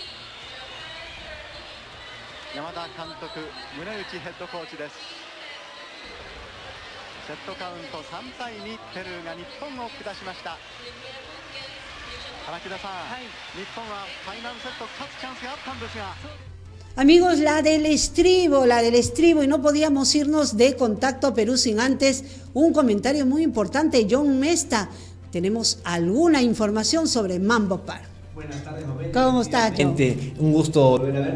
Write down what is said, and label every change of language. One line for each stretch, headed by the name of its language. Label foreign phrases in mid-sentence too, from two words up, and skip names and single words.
Japanese: 山田監督、宗内ヘッドコーチです。セットカウント3対2、ペルーが日本を下しました。荒木田さん、日本はファイナルセット勝つチャンスがあったんですが。
Spanish: Amigos, la del estribo, y no podíamos irnos de Contacto Perú sin antes un comentario muy importante. John Mesta, tenemos alguna información sobre Mambo Park. Buenas tardes, Mabel. ¿Cómo está, John? Un gusto volver a verte.